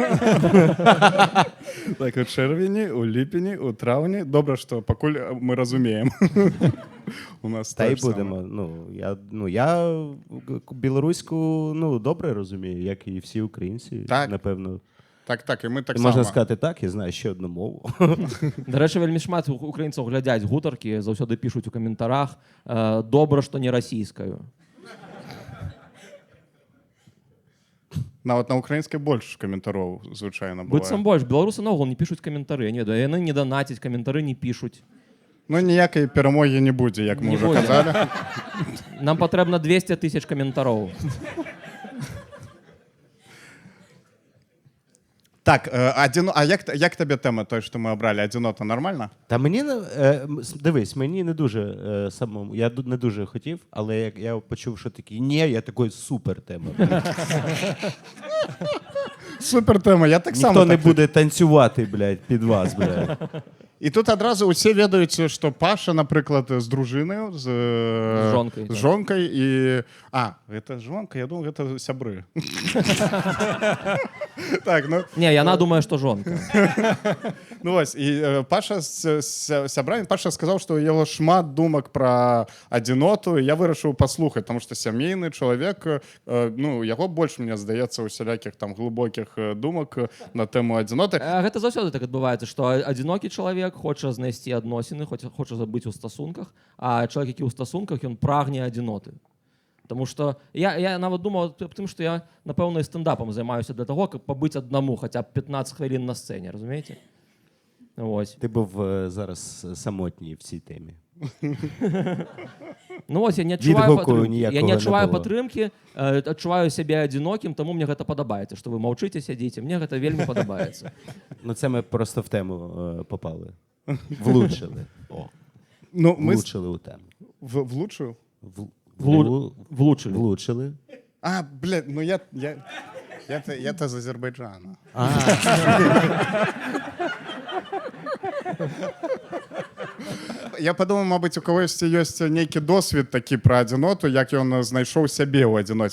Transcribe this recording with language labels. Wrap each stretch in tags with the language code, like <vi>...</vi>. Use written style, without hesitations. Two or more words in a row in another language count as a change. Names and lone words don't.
<uk>Так, у червні, у липні, у травні. Добре, що покуль ми розуміємо. У нас Та й те ж саме. будемо. Я білоруську добре розумію, як і всі українці, Так. напевно. Так, і ми так І само. можна сказати так, я знаю ще одну мову. До речі,</uk> <be>вельмі шмат українців глядять гутарки, завсёды пишуть у коментарях</be> <uk>«добре, що не російською». От на українській більше коментарів, звичайно, буває.</uk> <be>Быццам больш. Беларусы наогул не пишуць каментары. Не, да, яны не донатяць, каментары не пишуць.</be> <uk>Ну, ніякої перемоги не буде, як ми Не вже буде. казали.</uk> <be>Нам патрэбна 200 тысяч каментароў.</be> <uk>Так, а як тобі тема той, що ми обрали? Одинота нормально? Та мені дивись, мені не дуже самому. Я не дуже хотів, але як я почув, що такий, ні, я такий супер тема. Супер тема, я так само. Ніхто не так- буде танцювати, блядь, під вас, блядь. І тут одразу усі ведають, що Паша, наприклад, з дружиною, з жонкою, з так. жонкою і... це жонка? Я думав, це сябри. Так, ну...</uk> <be>Не, яна думае, што жонка.</be> <uk>Ну ось, і Паша з сябрами, Паша сказав, що у його шмат думок про одиноту, і я вирішив послухати, тому що сімейний чоловік, його більше, мені здається, усіляких там глибоких думок на тему одиноти.</uk> <be>Гэта заўсёды так адбываецца, што адзінокі чалавек хоча знайсці адносіны, хоча быць у стасунках, а чалавек, які ў стасунках, ён прагне адзіноты. Тому што я нават думаў аб тым, што я, напэўна, і стендапам займаюся для таго, каб пабыць аднаму хаця б 15 хвілін на сцэне, разумееце?</be> <uk>Ось. Ти був зараз самотній в цій темі.</uk> <be>Ну ось я не адчуваю</be> <uk>Відгуку</uk> <be>падтрымкі.</be> <uk>ніякого</uk> <be>Я не не адчуваю</be> <uk>было.</uk> <be>падтрымкі, адчуваю сябе адзінокім, таму мне гэта падабаецца, што вы маўчыце, сядзіце. Мне гэта вельмі падабаецца.</be> <uk>Ну це ми просто в тему попали. Влучили. Ну, ми Влучили у тему. влучив? Влучили. Влучили. Блядь, ну я з Азербайджану. Я подумав, мабуть, у когось є некий досвід такий про одиноту, як він знайшов себе у одиноті.</uk>